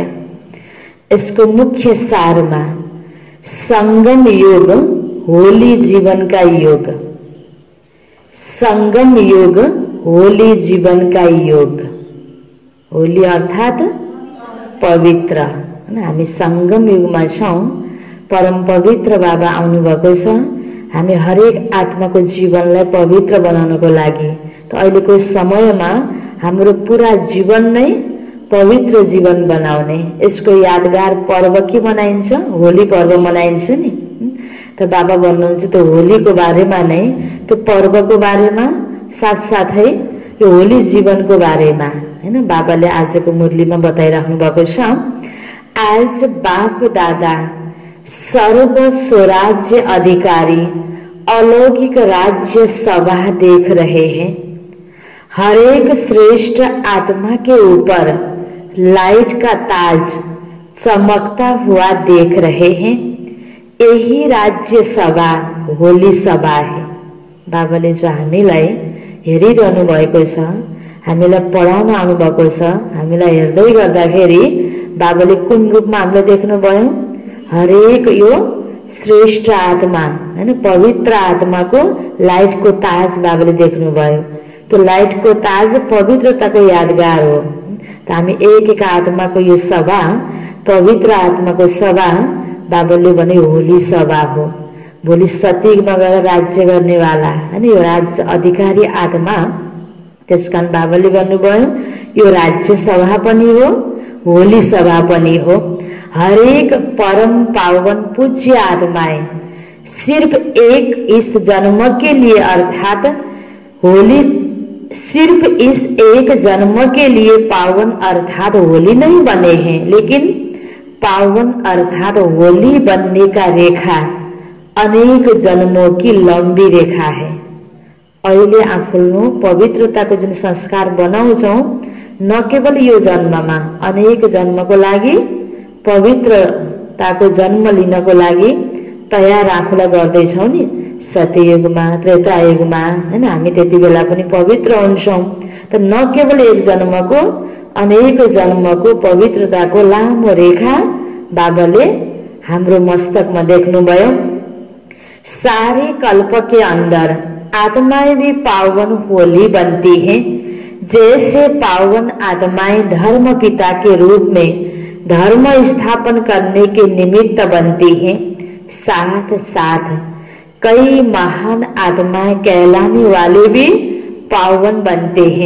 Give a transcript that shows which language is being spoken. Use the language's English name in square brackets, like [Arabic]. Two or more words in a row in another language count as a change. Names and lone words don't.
[Hindi] इसको मुख्य सार में संगम योग होली जीवन का योग। संगम योग होली जीवन का योग। होली अर्थात पवित्र। [Nepali] हामी संगम युग में छौं। परम पवित्र बाबा आउनु भएको छ। हामी हरेक आत्माको जीवनलाई पवित्र बनाउनको लागि। त अहिलेको समयमा हाम्रो पूरा जीवन नै पवित्र जीवन बनाउने। यसको यादगार पर्व के मनाइन्छ? होली पर्व मनाइन्छ नि। त बाबा भन्नुहुन्छ त्यो होलीको बारेमा नै, त्यो पर्वको बारेमा, साथसाथै यो होली जीवनको बारेमा हैन बाबाले आजको मुरलीमा बताइराख्नु भएको छ। [Hindi] आज बाप दादा सर्व स्वराज्य अधिकारी अलौकिक राज्य सभा देख रहे हैं। हर एक श्रेष्ठ आत्मा के ऊपर लाइट का ताज चमकता हुआ देख रहे हैं। यही राज्य सभा होली सभा है। [Nepali] बाबाले जो हामीलाई हेरिरहनु भएको छ, हामीलाई पढाउन आउनु भएको छ, हामीलाई हेर्दै गर्दाखेरि बाबाले कुन रूपमा हामीलाई देख्नुभयो? हरेक यो श्रेष्ठ आत्मा हैन, पवित्र आत्माको लाइटको ताज बाबाले देख्नुभयो। त्यो लाइटको ताज पवित्रताको यादगार हो। त हामी एक एक आत्माको यो सभा, पवित्र आत्माको सभा बाबाले भने होली सभा हो। भोलि सतीमा गएर राज्य गर्नेवाला हैन, यो राज्य अधिकारी आत्मा। त्यसकारण बाबाले भन्नुभयो यो राज्य सभा पनि हो, होली सभा पनि हो। [Hindi] हरेक परम पावन पूज्य आत्माएं सिर्फ एक इस जन्म के लिए अर्थात होली, सिर्फ इस एक जन्म के लिए पावन अर्थात होली नहीं बने हैं, लेकिन पावन अर्थात होली बनने का रेखा अनेक जन्मों की लंबी रेखा है। [Nepali] अहिले आफ्नो पवित्रताको जुन संस्कार बनाउँछौं, न केवल यो जन्ममा, अनेक जन्मको लागि पवित्रताको जन्म लिनको लागि तयार आफूलाई गर्दैछौं नि। सत्ययुगमा, त्रेतायुगमा हैन, हामी त्यति बेला पनि पवित्र हुन्छौं। त न केवल एक जन्मको, अनेक जन्मको पवित्रताको लामो रेखा बाबाले हाम्रो मस्तकमा देख्नुभयो। [Hindi] सारे कल्प के अंदर आत्माएं भी पावन होली बनती हैं। जैसे पावन आत्माएं धर्म पिता के रूप में धर्म स्थापन करने के निमित्त बनती हैं, साथ साथ कई महान आत्माएं कहलाने वाले भी पावन बनते हैं।